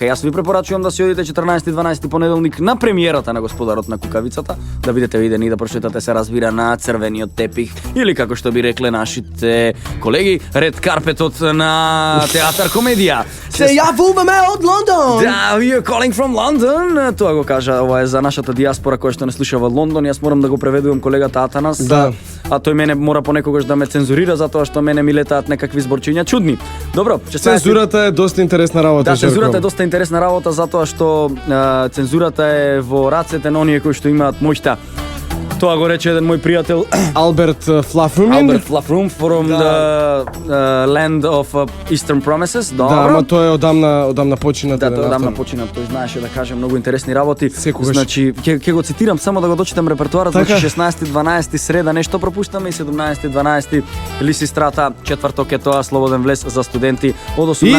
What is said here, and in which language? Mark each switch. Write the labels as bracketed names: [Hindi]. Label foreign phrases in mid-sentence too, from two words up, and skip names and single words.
[Macedonian] Јас ви препорачувам да си одите 14-12 понеделник на премиерата на Господарот на кукавицата, да бидете видени и да прочитате, се разбира, на црвениот тепих или како што би рекле нашите колеги, ред карпетот на театар комедија. Се јавуваме од Лондон! Да, [English] we are calling from London. [Macedonian] Тоа го кажа, ова е за нашата диаспора која што не слуша во Лондон. Јас морам да го преведувам колегата Атанас. Да. А тој мене мора понекогаш да ме цензурира затоа што мене ми летаат некакви зборчиња чудни. Добро, Цензурата е доста интересна работа. Да, цензурата е Жарко. доста интересна работа затоа што цензурата е во рацете на оние кои што имаат моќта Тоа го рече еден мој пријател Алберт Флафрумин. [English] Albert Flaffrum from the land of Eastern Promises. [Macedonian] Да, ама тоа е одамна починат. Да, тоа одамна почина, тој знаеше да каже многу интересни работи. Секогаш. Значи, ќе го цитирам само да го дочитам репертоарот, Така. значи 16-12 среда нешто пропуштаме и 17-12 Лисистрата, четврток е тоа слободен влез за студенти од 18